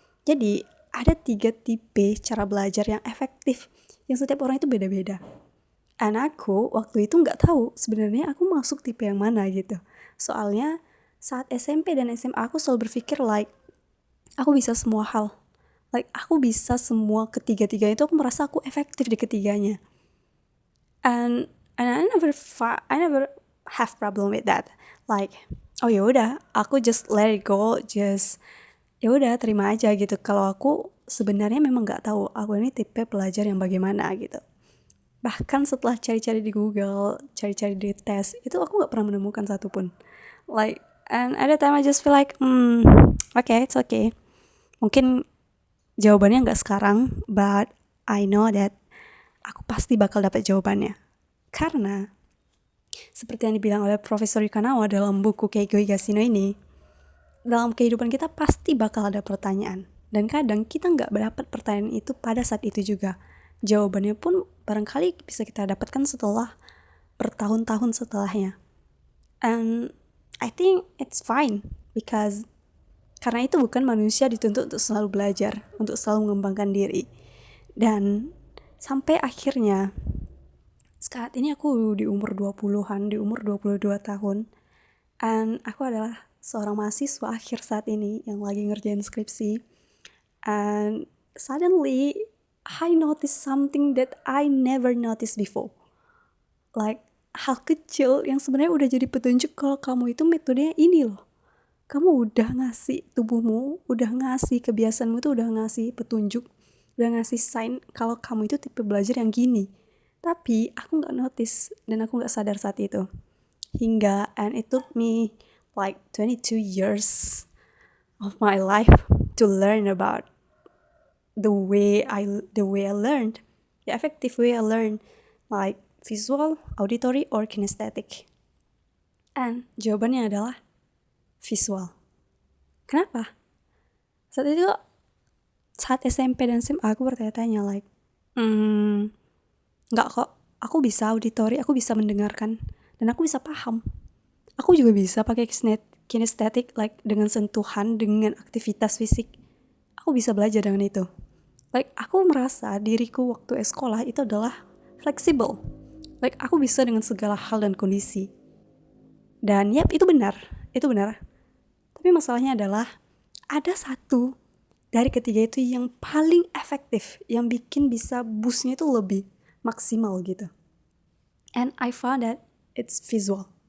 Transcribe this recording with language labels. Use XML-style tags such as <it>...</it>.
<id>Jadi, ada 3 tipe cara belajar yang efektif, yang setiap orang itu beda-beda. Dan aku waktu itu nggak tahu sebenarnya aku masuk tipe yang mana gitu. Soalnya saat SMP dan SMA aku selalu berpikir like, aku bisa semua hal. Like, aku bisa semua ketiga-tiga itu, aku merasa aku efektif di ketiganya.</id> <en>And I never have problem with that.</en> <id>Like, oh ya udah, aku</id> <en>just let it go,</en> <id>just ya udah terima aja gitu. Kalau aku sebenarnya memang nggak tahu aku ini tipe pelajar yang bagaimana gitu. Bahkan setelah cari-cari di Google, cari-cari di tes, itu aku nggak pernah menemukan satupun.</id> <en>Like, and at the time I just feel like, okay, it's okay.</en> <id>Mungkin jawabannya nggak sekarang,</id> <en>but I know that</en> <id>aku pasti bakal dapat jawabannya. Karena seperti yang dibilang oleh Profesor Yukanawa dalam buku Keigo Higashino ini, dalam kehidupan kita pasti bakal ada pertanyaan. Dan kadang kita nggak dapat pertanyaan itu pada saat itu juga. Jawabannya pun barangkali bisa kita dapatkan setelah bertahun-tahun setelahnya.</id> <en>And I think it's fine because</en> <id>karena itu bukan manusia dituntut untuk selalu belajar, untuk selalu mengembangkan diri. Dan sampai akhirnya saat ini aku di umur 20-an, di umur 22 tahun. And aku adalah seorang mahasiswa akhir saat ini yang lagi ngerjain skripsi.</id> <en>And suddenly I noticed something that I never noticed before.</en> <id>Like, hal kecil yang sebenarnya udah jadi petunjuk kalau kamu itu metodenya ini loh. Kamu udah ngasih tubuhmu, udah ngasih kebiasaanmu itu, udah ngasih petunjuk, udah ngasih sign kalau kamu itu tipe belajar yang gini. Tapi aku gak notice dan aku gak sadar saat itu.</id> <en>And it took me like 22 years of my life to learn about the way I learned, the effective way I learned, like visual, auditory, or kinesthetic.</en> <id>And jawabannya adalah visual. Kenapa? Saat SMP dan SMA aku bertanya-tanya like, nggak kok, aku bisa auditory, aku bisa mendengarkan, dan aku bisa paham. Aku juga bisa pakai kinesthetic, like dengan sentuhan, dengan aktivitas fisik. Aku bisa belajar dengan itu. Like, aku merasa diriku waktu sekolah itu adalah fleksibel. Like, aku bisa dengan segala hal dan kondisi. Dan yap, itu benar. Tapi masalahnya adalah, ada satu dari ketiga itu yang paling efektif, yang bikin bisa boostnya itu lebih maksimal gitu.</id> <en>And I found that it's visual.</en>